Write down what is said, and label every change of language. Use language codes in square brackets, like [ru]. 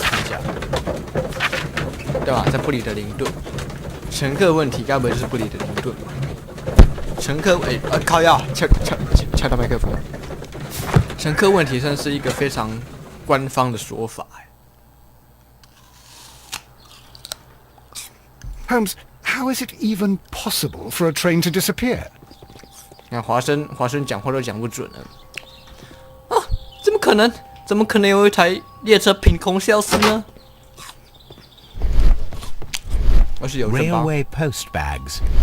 [zh] 看一下，对吧？在布里德灵顿，乘客问题该不会就是布里德灵顿吧？乘客靠腰，敲到麦克风。乘客问题算是一个非常官方的说法。 [en] Holmes, how How is it even possible for a train to disappear? [zh] 你看华生讲话都讲不准了啊！怎么可能？怎么可能有一台列车凭空消失呢？而是有人吧 [en] Railway post bags.